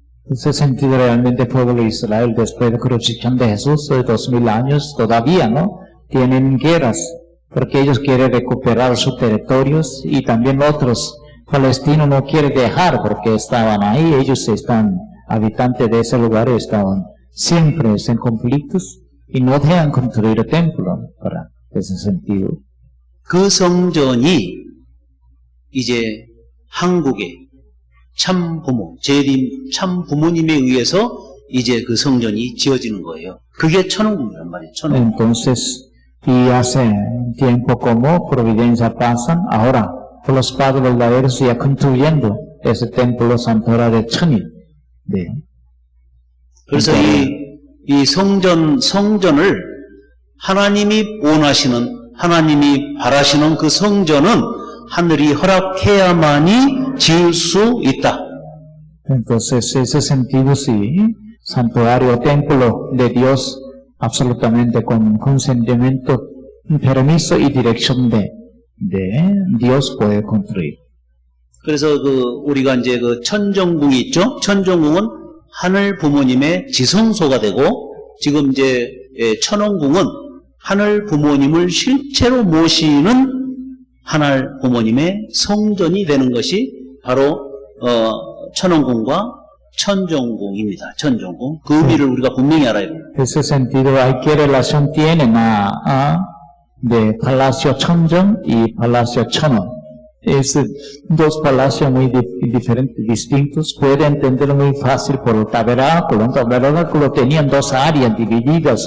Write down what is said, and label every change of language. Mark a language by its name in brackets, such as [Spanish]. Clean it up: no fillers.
[Spanish] En ese sentido, realmente el pueblo de Israel, después de la crucifixión de Jesús, de 2000 años, todavía no tienen guerras, porque ellos quieren recuperar sus territorios y también otros palestinos no quieren dejar, porque estaban ahí, ellos están, habitantes de ese lugar, estaban siempre en conflictos y no dejan construir el templo, para ese sentido. [Korean] 그 성전이 이제 한국의 참 부모, 재림 참 부모님에 의해서 이제 그 성전이 지어지는 거예요. 그게 천원궁이란 말이에요. 천원궁. [Spanish] Entonces, y hace tiempo como providencia pasan, ahora por los padres verdaderos ya construyendo ese templo santuario de 천일. [Korean] 네. 그래서 이 성전을 하나님이 원하시는, 하나님이 바라시는 그 성전은 하늘이 허락해야만이 지을 수 있다. [Spanish] Entonces, en ese sentido, sí, santuario, templo de Dios, absolutamente con consentimiento, permiso y dirección de Dios puede construir. [Korean] 그래서 우리가 이제 천정궁이 있죠? 천정궁은 하늘 부모님의 지성소가 되고, 지금 이제 천원궁은 하늘 부모님을 실제로 모시는 하늘 부모님의 성전이 되는 것이 바로 천원궁과 천정궁입니다. 천정궁. 그 의미를 우리가 분명히 알아야 됩니다. [Spanish] En ese sentido, hay qué relación tienen de Palacio Chonjong y Palacio Chonon. Es dos palacios muy diferentes, distintos. Puede entenderlo muy fácil por el tabernáculo. El tabernáculo tenían dos áreas divididas.